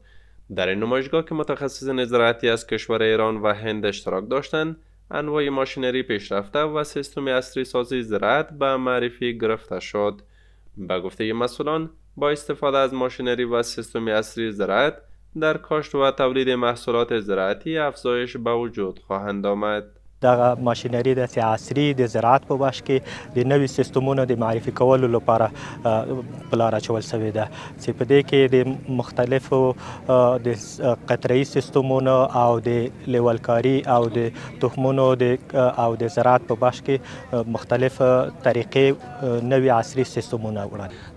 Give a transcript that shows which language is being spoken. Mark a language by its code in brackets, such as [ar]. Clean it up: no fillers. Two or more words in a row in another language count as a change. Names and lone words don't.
[fa] در این نمایشگاه که متخصصین زراعتی از کشور ایران و هند اشتراک داشتند، انواع ماشینری پیشرفته و سیستم عصری سازی زراعت به معرفی گرفته شد. به گفته مسئولان، با استفاده از ماشینری و سیستم عصری زراعت در کاشت و تولید محصولات زراعتی افزایش به وجود خواهند آمد. [ps] دغه ماشینری د عصري د زراعت په بخش کې د نوي سیستمونو د معرفي کولو لپاره په لار اچول شوې ده چې په دې کې د مختلفو د قطره‌ایي سیستمونو او د لیولکاري او د تخمونو او د زراعت په بخش کې مختلف طریقې نوي عصري سیستمونه وړاندې.